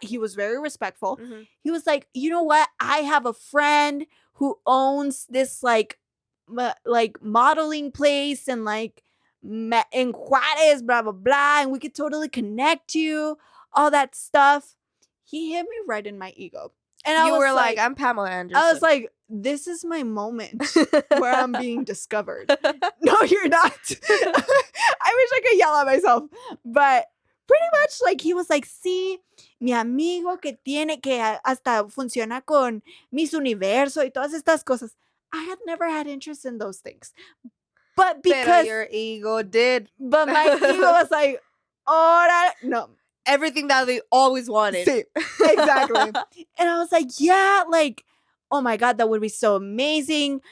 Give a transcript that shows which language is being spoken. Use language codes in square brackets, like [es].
[en] He was very respectful. He was like, you know what? I have a friend who owns this like modeling place and like in Juárez, blah, blah, blah. And we could totally connect you, all that stuff. He hit me right in my ego. And you were like, I'm Pamela Anderson. I was like, this is my moment where I'm being discovered. No, you're not. I wish I could yell at myself. But pretty much like he was like, [es] sí, mi amigo que tiene que hasta funciona con Miss Universo y todas estas cosas. [en] I had never had interest in those things. But because pero your ego did. But my ego was like, ora, no. Everything that they always wanted. Sí, exactly. And I was like, yeah, like, oh my God, that would be so amazing.